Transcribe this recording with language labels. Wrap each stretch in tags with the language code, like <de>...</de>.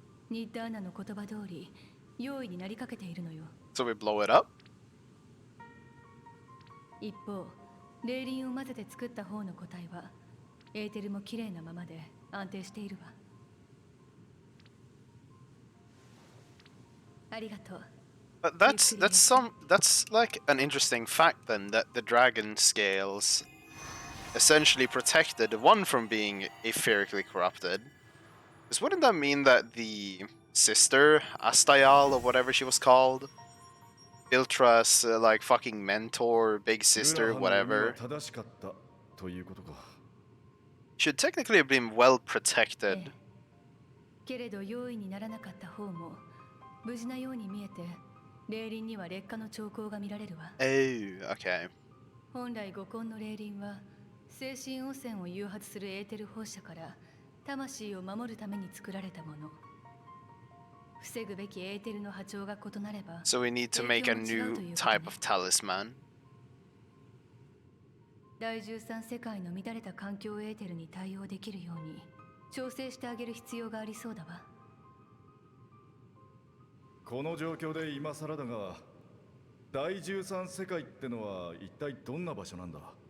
<ja>ニッダーナの言葉通り用意になりかけているのよ。</ja> <en>So we blow it up?</en> <ja>一方、霊輪を混ぜて作った方の個体はエーテルも綺麗なままで安定しているわ。ありがとう。</ja> <en>But that's like an interesting fact then, that the dragon scales essentially protected one from being etherically corrupted. Because wouldn't that mean that the sister, Astayal or whatever she was called, Iltra's like fucking mentor, big sister, whatever,</en> <ja>正しかったということか。</ja> <en>should technically have been well protected.</en> <ja>けれど用意にならなかった方も無事なように見えて、霊輪には劣化の兆候が見られるわ。</ja> <en>Oh, okay.</en> <ja>本来五根の霊輪は精神汚染を誘発するエーテル放射から魂を守るために作られたもの。防ぐべきエーテルの波長が異なれば、</ja> <en>So we need to make a new type of talisman.</en> <ja>第13世界の乱れた環境エーテルに対応できるように調整してあげる必要がありそうだわ。この状況で今更だが、第13世界ってのは一体どんな場所なんだ？</ja>